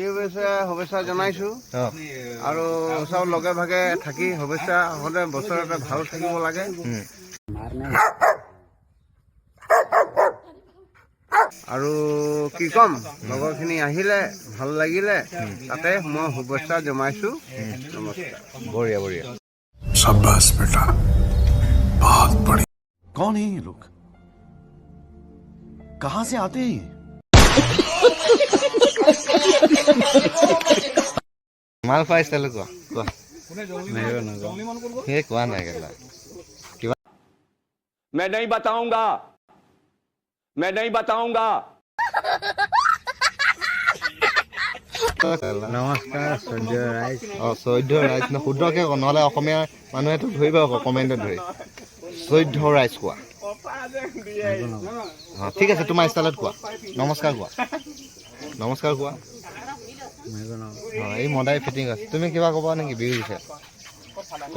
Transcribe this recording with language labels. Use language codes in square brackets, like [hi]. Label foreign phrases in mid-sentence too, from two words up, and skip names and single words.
[as] বিহু শুভেচ্ছা জনাইছোঁ আৰু চব লগে ভাগে থাকি শুভেচ্ছা সদায় বছৰতে ভাল থাকিব লাগে আৰু কি ক'ম লগৰখিনি আহিলে ভাল লাগিলে তাতে মই শুভেচ্ছা জনাইছোঁ নমস্কাৰ বঢ়িয়া বঢ়িয়া [hi] शाबाश बेटा बहुत बढ़िया कौन है ये लोग कहां से आते हैं ये [as] মাল খোৱা ষ্টাইলত কোৱা কোৱা সেই কোৱা নাই কেলা [hi] मैं नहीं बताऊंगा [as] নমস্কাৰ সূৰ্য ৰাইজ চৈধ্য ৰাইজ শুদ্ধকৈ কওঁ নহ'লে অসমীয়া মানুহেতো ধৰিব আকৌ কমেণ্টত ধৰি চৈধ্য ৰাইজ কোৱা অঁ ঠিক আছে তোমাৰ ষ্টাইলত কোৱা নমস্কাৰ কোৱা নমস্কাৰ কোৱা অঁ এই মদাই ফিটিং আছে তুমি কিবা ক'বা নেকি বিহুৰ বিষয়ে কোৱা